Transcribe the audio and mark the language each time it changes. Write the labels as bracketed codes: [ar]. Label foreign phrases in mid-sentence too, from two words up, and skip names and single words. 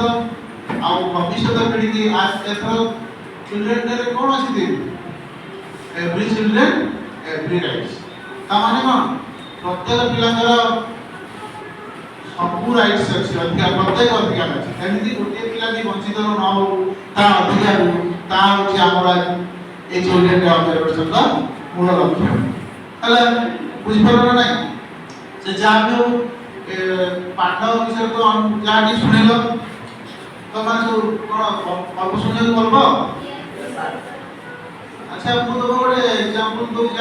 [or] ଆଉ ଭବିଷ୍ୟତ ପିଢ଼ିକି ଏଥର [en] children day-re [or] କ'ଣ ଅଛି ଦିନ [en] every children every rights. [or] ତାମାନେ କ'ଣ ପ୍ରତ୍ୟେକ ପିଲାଙ୍କର ସବୁ ରାଇଟ୍ସ ଅଛି, ପ୍ରତ୍ୟେକ ଅଧିକାର ଅଛି। ଏମିତି ଗୋଟିଏ ପିଲା ବି ବଞ୍ଚିତ ନ ହଉ, ତା ଅଧିକାର ତା ହେଉଛି ଆମର এই [en] children day observation-ra [or] ମୂଳ ଲକ୍ଷ୍ୟ। ହେଲା ବୁଝିପାରିଲ ନା ନାହିଁ? ସେ ଯାହା ବି ହଉ ପାଠ ବିଷୟରେ ତ ଯାହା ବି ଶୁଣିଲ, ତମମାନେ ସବୁ କ'ଣ ଗল্প ଶୁଣିବାକୁ ଭଲ ପାଅ? ଆଚ୍ଛା ମୁଁ ତମକୁ ଗୋଟେ ଏକ୍ସାମ୍ପଲ ଦେଉଛି।